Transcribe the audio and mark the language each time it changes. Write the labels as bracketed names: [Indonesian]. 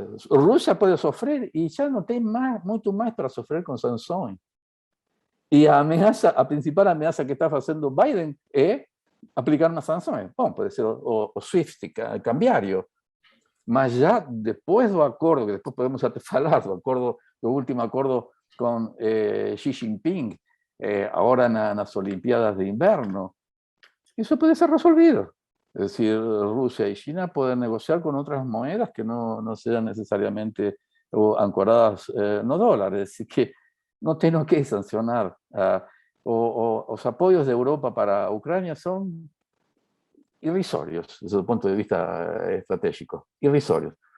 [Spanish] Rusia puede sofrer y ya no tiene mucho más para sofrer con sanciones. [Portuguese] E a principal ameaça que está fazendo Biden é aplicar uma sanção. Bom, pode ser o SWIFT cambiario, mas já depois do acordo, que depois podemos até falar do último acordo com Xi Jinping, agora nas Olimpíadas de Inverno, isso pode ser resolvido. [Spanish] Es decir, Rusia y China pueden negociar con otras monedas que no sean necesariamente [Portuguese] ancoradas no dólares. [Spanish] Así que no tengo que sancionar. Los apoyos de Europa para Ucrania son irrisorios desde el punto de vista estratégico. Irrisorios.